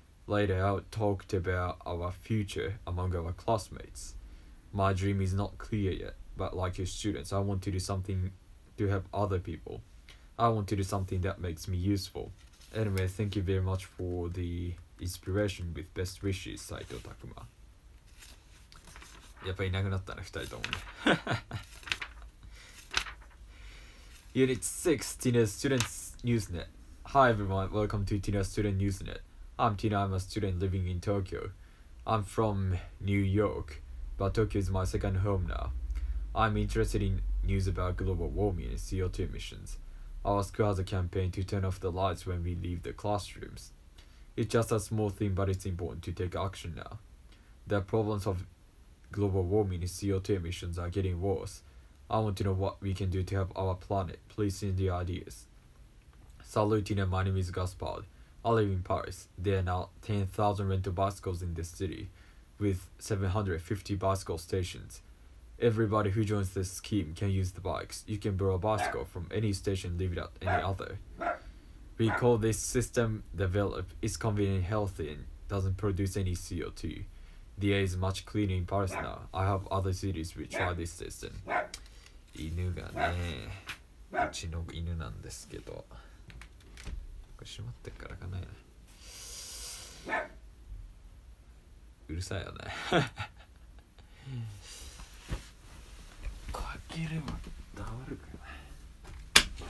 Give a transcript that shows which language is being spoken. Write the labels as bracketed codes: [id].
[en] Later, I talked about our future among our classmates. My dream is not clear yet, but like your students, I want to do something to help other people. I want to do something that makes me useful. Anyway, thank you very much for the inspiration with best wishes, 斉藤拓磨。 [ja] やっぱいなくなったね、2人ともね。 [en] Unit 6, Tina's Students Newsnet. Hi everyone, welcome to Tina's Student Newsnet. I'm Tina, I'm a student living in Tokyo. I'm from New York, but Tokyo is my second home now. I'm interested in news about global warming and CO2 emissions. Our school has a campaign to turn off the lights when we leave the classrooms. It's just a small thing, but it's important to take action now. The problems of global warming and CO2 emissions are getting worse. I want to know what we can do to help our planet. Please send the ideas. Salut, Tina, my name is Gaspard. I live in Paris. There are now 10,000 rental bicycles in the city, with 750 bicycle stations. Everybody who joins this scheme can use the bikes. You can borrow a bicycle from any station and leave it at any other. We call this system develop. It's convenient and healthy and doesn't produce any CO2. The air is much cleaner in Paris now. I hope other cities will try this system. [ja] 犬がね、うちの犬なんですけど、これ閉まってっからかな。うるさいよね。かければ黙るかな。